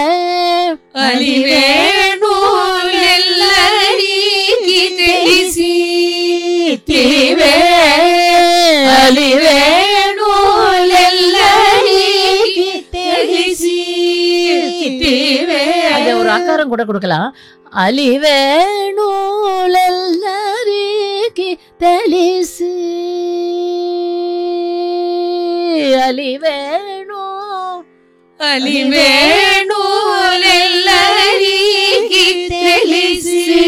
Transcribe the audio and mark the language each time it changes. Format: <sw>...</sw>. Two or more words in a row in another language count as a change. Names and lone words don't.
<te>అలివేణు ఎల్లరికి తెలిసి తీవే అలివేణు ఎల్లరికి తెలిసి తీవే.</te> <ta>அது ஒரு ஆக்காரம் கூட கொடுக்கலாம்.</ta> <te>అలివేణు ఎల్లరికి తెలిసి అలివేణు అలివేణు ఎల్లరికి తెలిసి</te>